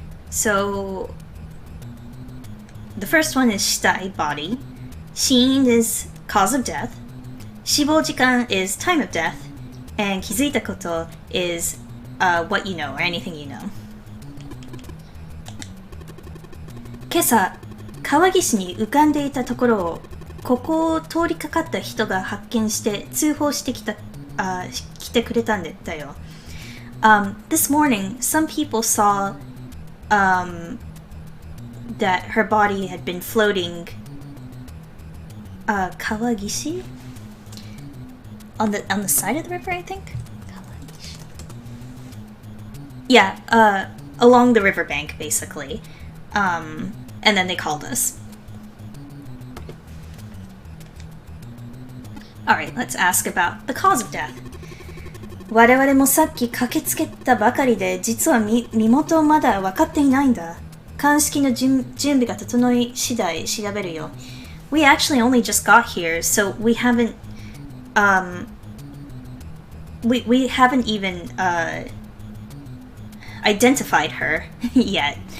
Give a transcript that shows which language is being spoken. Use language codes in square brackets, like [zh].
[en] So the first one is shitai, body. Shin is cause of death. Shiboujikan is time of death. And kizuita koto is what you know or anything you know. [ja] 今朝、川岸に浮かんでいたところをここを通りかかった人が発見して通報して来てくれたんだよ。 [en] This morning, some people saw that her body had been floating. Kawagishi? On the side of the river, I think. Yeah, along the riverbank, basically. And then they called us. Alright, let's ask about the cause of death. [ja] 我々もさっき駆けつけたばかりで、実は身元まだ分かっていないんだ。鑑識の準備が整い次第調べるよ。 [en] We actually only just got here, so we haven't we haven't even identified her yet.